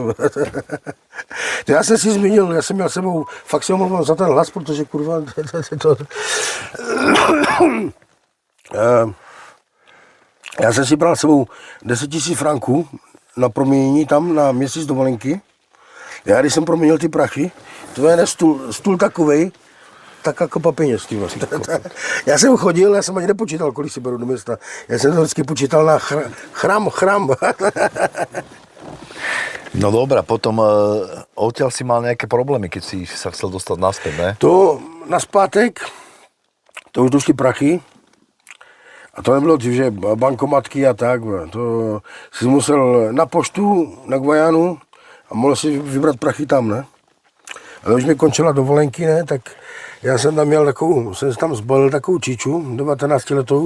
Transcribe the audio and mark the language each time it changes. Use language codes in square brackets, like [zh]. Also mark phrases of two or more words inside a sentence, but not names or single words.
[cs] Já jsem si zmínil, já jsem měl sebou, fakt se omlouvám za ten hlas, protože kurva, já jsem si bral sebou 10 000 franků na proměnění tam na měsíc dovolenky. Já když jsem proměnil ty prachy, to je stůl takovej, tak jako peněz, ty vlastně. Já jsem chodil, já jsem ani nepočítal, kolik si beru do města. Já jsem to vždycky počítal na chrám. [sk] No dobré, potom odtiaľ si mal nejaké problémy, keď si sa chcel dostať naspäť, ne? [cs] To naspátek, to už došly prachy. A to nebylo dřív, že bankomatky a tak. To si musel na poštu, na Guyanu a mohl si vybrat prachy tam, ne? Ale už mi končila dovolenky, ne, tak já jsem tam měl jsem tam zbalil takovou číču, 19letou.